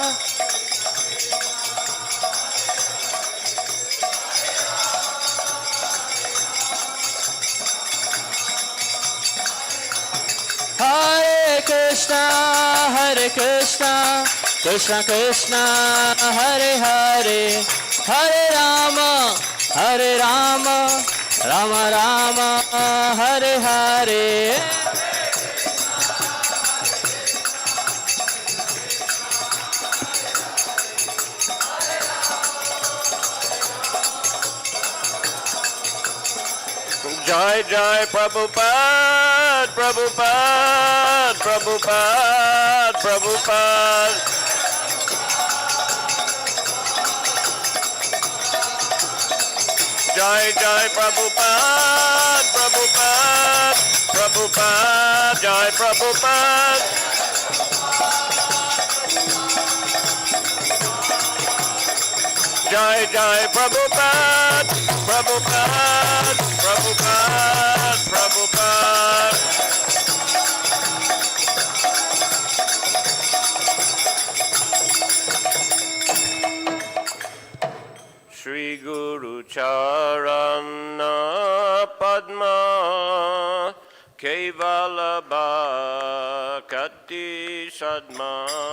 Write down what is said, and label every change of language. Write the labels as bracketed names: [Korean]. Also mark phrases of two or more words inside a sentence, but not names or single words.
[Sanskrit] Hare Krishna, Krishna Krishna, Hare Hare, Hare Rama, Rama Rama, Hare Hare. Jai Jai Prabhupada, Prabhupada, Prabhupada, Prabhupada. Jai Jai Prabhupada, Prabhupada, Prabhupada, Jai Prabhupada. Jai Jai Prabhupada, Prabhupada, Prabhupada, Prabhupada. [Bangla] Shri Guru Charana Padma Kevala Bhakti Sadma.